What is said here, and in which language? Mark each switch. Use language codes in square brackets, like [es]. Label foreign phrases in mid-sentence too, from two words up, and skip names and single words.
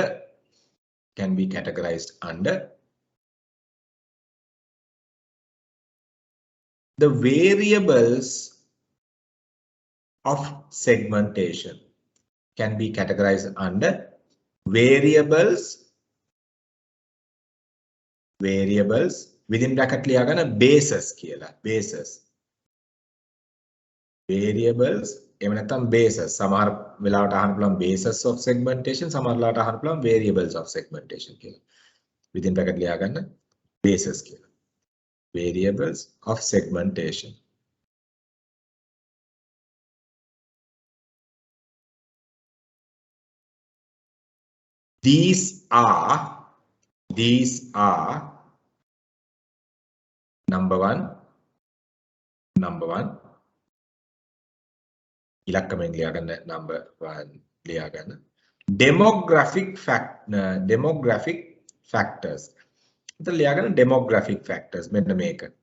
[en] Can be categorized under the variables of segmentation. Can be categorized under variables. Variables within bracket ලියාගන්න bases කියලා. Bases. Variables [si] එහෙම නැත්නම් [en] bases. [si] සමහර වෙලාවට අහන්න පුළුවන් [en] bases of segmentation, [si] සමහර වෙලාවට අහන්න පුළුවන් [en] variables of segmentation [si] කියලා. [en] Within bracket [si] ලියාගන්න bases කියලා. [en] Variables of segmentation. These are number one [si] ඉලක්කමෙන් ලියාගන්න [en] number 1 ලියාගන්න demographic factors. [si] ඉතින් ලියාගන්න [en] demographic factors [si] මෙන්න මේක.